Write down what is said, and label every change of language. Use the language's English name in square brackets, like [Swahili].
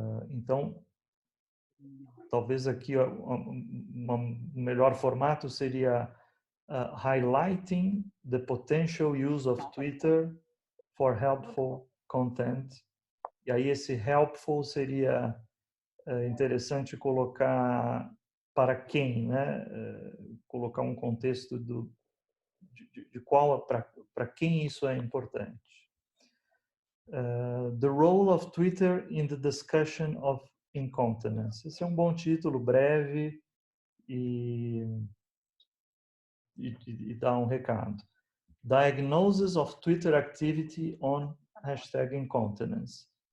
[Portuguese] Então, talvez aqui um melhor formato seria [English] highlighting the potential use of Twitter for helpful content. [Portuguese] E aí esse helpful seria interessante colocar para quem, né? Colocar um contexto de qual para quem isso é importante. [English] The role of Twitter in the discussion of incontinence. [Portuguese] Esse é um bom título, breve e dá um recado. [English] Diagnosis of Twitter activity on hashtag incontinence.